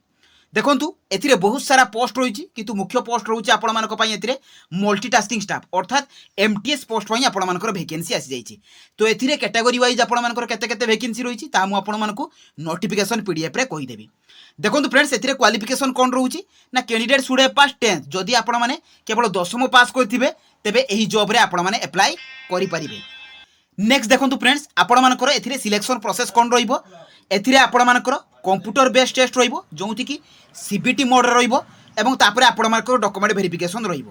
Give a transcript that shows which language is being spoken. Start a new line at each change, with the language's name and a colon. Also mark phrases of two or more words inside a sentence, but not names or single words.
Odia: ଦେଖନ୍ତୁ ଏଥିରେ ବହୁତ ସାରା ପୋଷ୍ଟ ରହିଛି କିନ୍ତୁ ମୁଖ୍ୟ ପୋଷ୍ଟ ରହୁଛି ଆପଣ ମାନଙ୍କ ପାଇଁ ଏଥିରେ
English: multitasking staff
Odia: ଅର୍ଥାତ ଏମଟିଏସ ପୋଷ୍ଟ ପାଇଁ ଆପଣ ମାନଙ୍କର ଭେକାନ୍ସି ଆସି ଯାଇଛି। ତ ଏଥିରେ
English: category wise
Odia: ଆପଣ ମାନଙ୍କର କେତେ କେତେ ଭେକାନ୍ସି ରହିଛି ତା ମୁଁ ଆପଣ ମାନଙ୍କୁ
English: notification PDF
Odia: ରେ କହି ଦେବି। ଦେଖନ୍ତୁ ଫ୍ରେଣ୍ଡସ ଏଥିରେ କ୍ୱାଲିଫିକେସନ କଣ ରହୁଛି ନା
English: candidate should have pass 10th
Odia: ଯଦି ଆପଣ ମାନେ କେବଳ 10th ପାସ କରିଥିବେ ତେବେ ଏହି ଜବ ରେ ଆପଣ ମାନେ ଆପ୍ଲାଇ କରି ପାରିବେ। ନେକ୍ସଟ ଦେଖନ୍ତୁ ଫ୍ରେଣ୍ଡସ ଆପଣ ମାନଙ୍କର ଏଥିରେ
English: selection process
Odia: କଣ ରହିବ ଏଥିରେ ଆପଣ ମାନଙ୍କର
English: computer based test
Odia: ରହିବ ଯେଉଁଥି କି
English: CBT mode
Odia: ରେ ରହିବ ଏବଂ ତାପରେ ଆପଣ ମାନଙ୍କର
English: document verification
Odia: ରହିବ।